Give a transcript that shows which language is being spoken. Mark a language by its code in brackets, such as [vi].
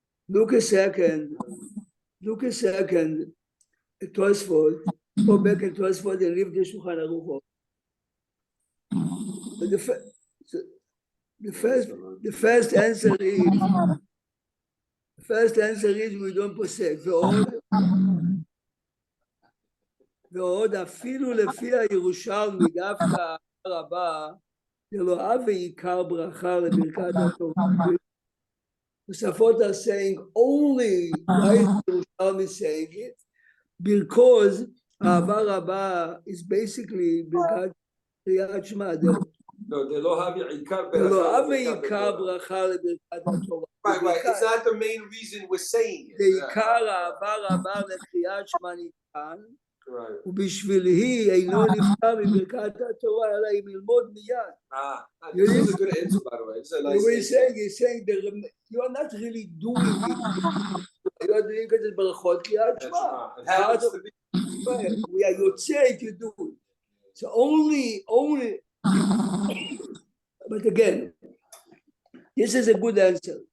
[en] Look a second, at Tosfot, go back at Tosfot and leave the Shulchan Aruch. But the first answer is we don't posek. [he] ועוד אפילו לפי הירושלמי דווקא הרבה, זה לא אב ועיקר ברכה לברכת התורה. [en] Tosafot are saying only, why is Yerushalmi saying it? Because אהבה רבה is basically ברכת קריאת שמע. No, [he] זה לא אב ועיקר ברכה לברכת התורה. [en] Right, it's not the main reason we're saying it. [he] בעיקר אהבה רבה לקריאת שמע ניתן, [en] Right. [he] ובשבילי אינו נפטר מברכת התורה, אלא אם ילמוד מיד. [en] This is a good answer, by the way. It's a nice answer. He's saying that you are not really doing it. You are doing it ברכות קריאת שמע. It happens to be. We are יוצא to do it. So only, but again, this is a good answer.